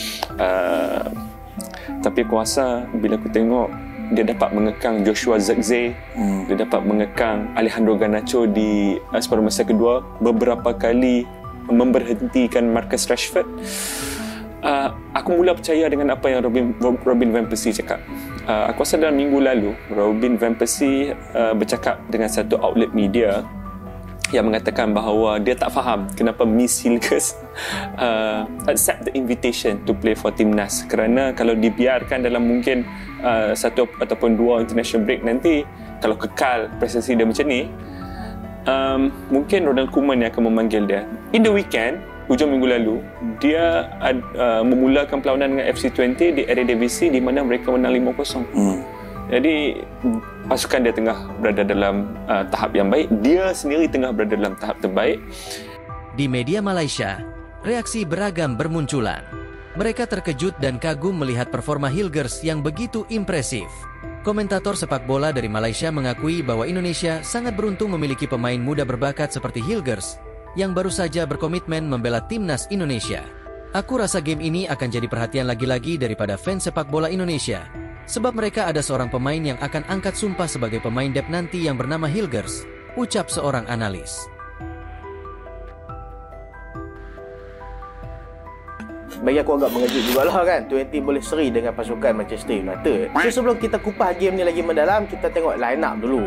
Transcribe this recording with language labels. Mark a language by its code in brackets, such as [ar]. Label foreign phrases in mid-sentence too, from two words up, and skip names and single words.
[ms] Tapi aku rasa bila aku tengok dia dapat mengekang Joshua Zirkzee, dia dapat mengekang Alejandro Garnacho di separuh masa kedua, beberapa kali memberhentikan Marcus Rashford. Aku mula percaya dengan apa yang Robin Van Persie cakap. Aku rasa dalam minggu lalu Robin Van Persie bercakap dengan satu outlet media yang mengatakan bahawa dia tak faham kenapa Miss Hilgers [en] accept the invitation to play for [ms] timnas, kerana kalau dibiarkan dalam mungkin satu ataupun dua international break nanti, kalau kekal prestasi dia macam ni, mungkin Ronald Koeman yang akan memanggil dia. [en] In the weekend, [ms] hujung minggu lalu, dia memulakan perlawanan dengan FC20 di Eredivisie di mana mereka menang 5-0. Jadi pasukan dia tengah berada dalam tahap yang baik. Dia sendiri tengah berada dalam tahap terbaik. [id] Di media Malaysia, reaksi beragam bermunculan. Mereka terkejut dan kagum melihat performa Hilgers yang begitu impresif. Komentator sepak bola dari Malaysia mengakui bahwa Indonesia sangat beruntung memiliki pemain muda berbakat seperti Hilgers yang baru saja berkomitmen membela timnas Indonesia. [ms] Aku rasa game ini akan jadi perhatian lagi-lagi daripada fans sepak bola Indonesia, sebab mereka ada seorang pemain yang akan angkat sumpah sebagai pemain debut nanti yang bernama Hilgers, ucap seorang analis. Bagi aku agak mengejut jugalah kan, 20 boleh seri dengan pasukan Manchester United. So sebelum kita kupas game ni lagi mendalam, kita tengok [en] line up [ms] dulu.